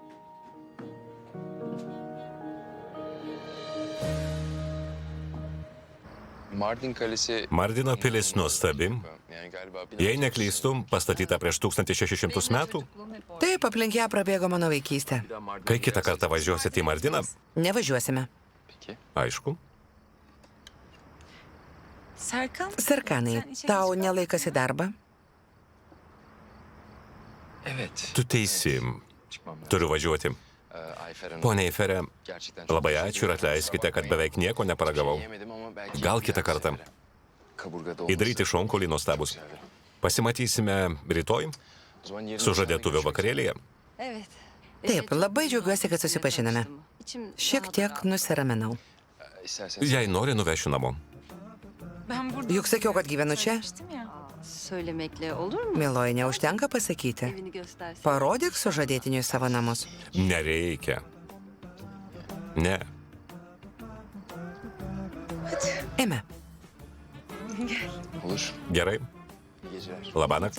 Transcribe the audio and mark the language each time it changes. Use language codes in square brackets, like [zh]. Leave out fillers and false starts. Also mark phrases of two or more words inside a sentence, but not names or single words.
[tr] Mardin Kalesi... [lt] Mardino pilis nuostabi. [tr] Yani galiba... [lt] Jei neklystu, pastatyta prieš 1600 metų. Taip, aplink ją prabėgo mano vaikystė. Kai kitą kartą važiuosit į Mardiną, Nevažiuosime. [tr] Peki. [lt] aišku. Serkan. Serkanai, tau nelaikas į darbą? [tr] Evet. [lt] Tu teisi. [tr] Çıkmam lazım. [lt] Turiu važiuoti. Pone Eifere, labai ačiū ir atleiskite, kad beveik nieko neparagavau. Gal kitą kartą. Įdaryti šonkolį nuostabus. Pasimatysime rytoj sužadėtuvių vakarėlėje. Taip, labai džiaugiuosi, kad susipažinome. Šiek tiek nusiraminau. Jei nori, nuvešiu namo. [tr] Ben burada [lt] Juk sakiau, kad gyvenu čia. [tr] ya. Söylemekle olur mu? [lt] Mieloji, neužtenka pasakyti. [tr] Evini göstersin. [lt] Parodyk sužadėtiniui savo namus. Nereikia. Ne. Ime, [tr] Olur. [lt] Gerai. [tr] İyi geceler. [lt] Labanakt.